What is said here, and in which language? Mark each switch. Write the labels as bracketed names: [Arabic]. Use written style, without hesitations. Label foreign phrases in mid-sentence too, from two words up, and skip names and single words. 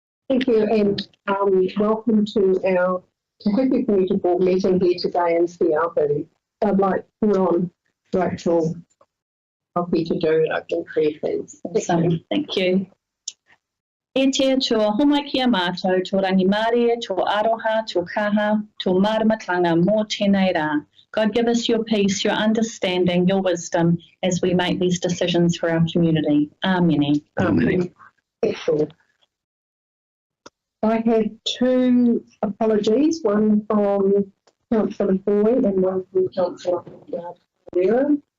[English] Thank you, and welcome to our Hiku Community Board meeting here today in Seattle. I'd like to put on Rachel Hockey to do an open prayer, please. Awesome. Thank you. [Māori] E tia tō homai kia mātou, tō rangi Māori, tō aroha, tō kaha, tō maramatanga mō tēnei rā. [English] God, give us your peace, your understanding, your wisdom as we make these decisions for our community. Amen. Amen. Excellent. I have two apologies, one from Councillor Boyd and one from Councillor Guerrero.